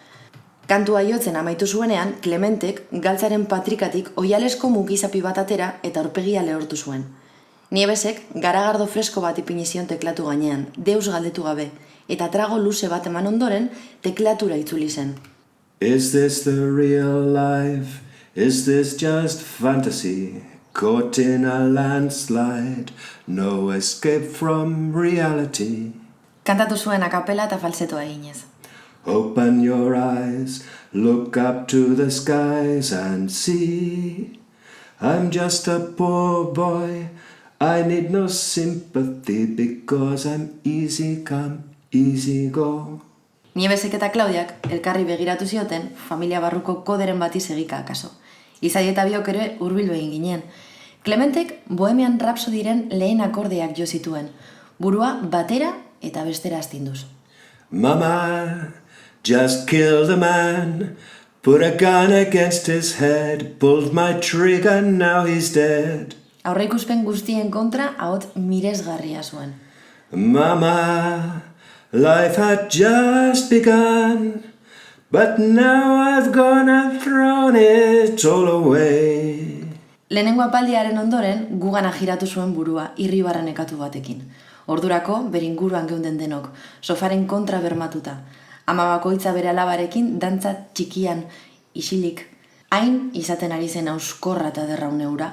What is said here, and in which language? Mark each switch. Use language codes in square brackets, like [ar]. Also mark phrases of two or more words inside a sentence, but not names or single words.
[eu] Kantua jotzen amaitu zuenean, Klementek galtzaren patrikatik oialesko mugizapi bat atera eta aurpegia lehortu zuen. Niebesek garagardo fresko bat ipini zion teklatu gainean, deus galdetu gabe, eta trago luze bat eman ondoren teklatura itzuli zen. [en] Is this the real life? Is this just fantasy? Caught in a landslide, no escape from reality. [eu] Kantatu zuen akapela eta falsetoa eginez. [en] Open your eyes, look up to the skies and see. I'm just a poor boy, I need no sympathy because I'm easy come, easy go. [eu] Niebesek eta Klaudiak elkarri begiratu zioten familia barruko koderen bati segika akaso. Izadi eta biok ere hurbildu egin ginen. Klementek Bohemian Rhapsodyren lehen akordeak jo zituen, burua batera eta bestera astinduz. [en] Mama, just killed a man, put a gun against his head, pulled my trigger, now he's dead. [eu] Aurreikuspen guztien kontra ahot miresgarria zuen. [en] Mama, life had just begun, but now I've gone and thrown it all away. [eu] Lehenengo apaldiaren ondoren, gugana jiratu zuen burua, irribarra nekatu batekin. Ordurako, beringuruan geunden denok, sofaren kontra bermatuta. Ama bakoitza bere alabarekin, dantza txikian, isilik. Hain izaten ari zen auskorra eta derraun eura.